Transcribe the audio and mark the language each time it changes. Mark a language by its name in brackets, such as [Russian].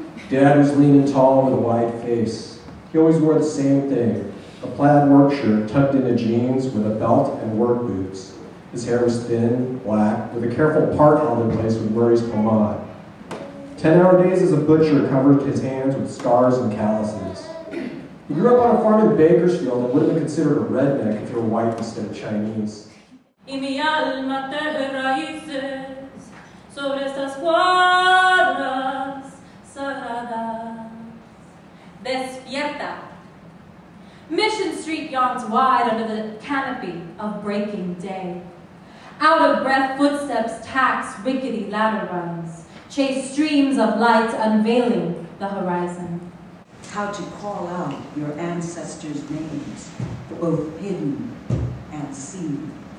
[English] Dad was lean and tall with a wide face. He always wore the same thing, a plaid work shirt tucked into jeans with a belt and work boots. His hair was thin, black, with a careful part held in place with Murray's pomade. 10-hour days as a butcher covered his hands with scars and calluses. He grew up on a farm in Bakersfield and would have been considered a redneck if you were white instead of Chinese. [Spanish] Y mi alma teje raíces sobre estas cuadras sagradas. Despierta. [English] Mission Street yawns wide under the canopy of breaking day. Out-of-breath footsteps tax rickety ladder runs, chase streams of light unveiling the horizon. How to call out your ancestors' names, both hidden and seen.